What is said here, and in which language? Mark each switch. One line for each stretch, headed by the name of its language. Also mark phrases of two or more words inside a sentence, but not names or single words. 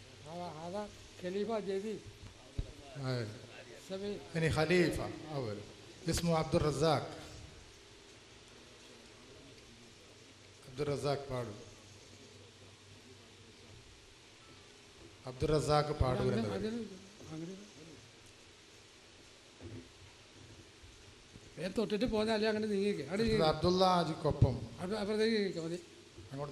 Arabic: هذا خليفة جديد. يعني خليفة أول اسمه عبد الرزاق.
Malayalam: عبد الرزاق പാടു. അബ്ദുൾ റസാഖ് പാടൂർ തൊട്ടിട്ട് പോന്നല്ലേ അങ്ങനെ നീങ്ങിക്കേ. അബ്ദുള്ള ഹാജിക്കൊപ്പം അപ്പുറത്തേക്ക് നീങ്ങിക്കാം. മതി അങ്ങോട്ട്